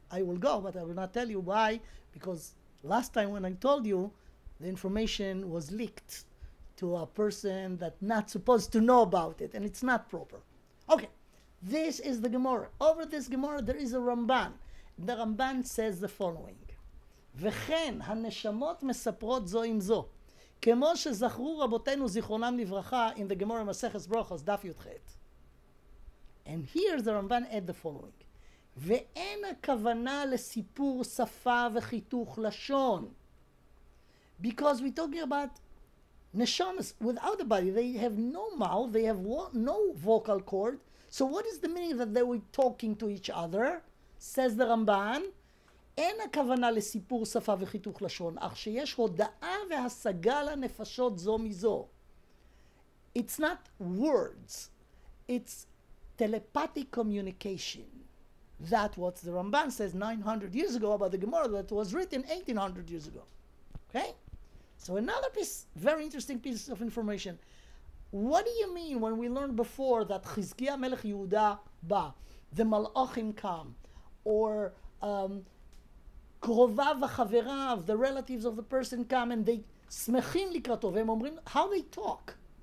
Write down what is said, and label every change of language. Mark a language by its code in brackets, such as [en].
[en] I will go, but I will not tell you. Why? Because last time when I told you, the information was leaked to a person that's not supposed to know about it, and it's not proper. Okay, this is the Gemara. Over this Gemara, there is a Ramban. The Ramban says the following. [he] וכן הנשמות מספרות זו עם זו, כמו שזכרו רבותינו זיכרונם לברכה [en] in the Gemara Maseches Brachos, [he] דף י"ח. [en] And here the Ramban add the following. [he] ואין הכוונה לסיפור שפה וחיתוך לשון. [en] Because we're talking about neshamas without a body. They have no mouth, they have no vocal cord. So what is the meaning that they were talking to each other? Says the Ramban, [he] אין הכוונה לסיפור שפה וחיתוך לשון, אך שיש הודעה והשגה לנפשות זו מזו. [en] It's not words, it's telepathic communication. That's what the Ramban says 900 years ago about the Gemara that was written 1800 years ago. Okay? So another piece, very interesting piece of information. What do you mean when we learned before that Chizkiah Melech Yehuda ba, the Malachim come, or קרוביו וחבריו, the relatives of the person come and they [he] שמחים לקראתו, והם אומרים, [en] how they talk.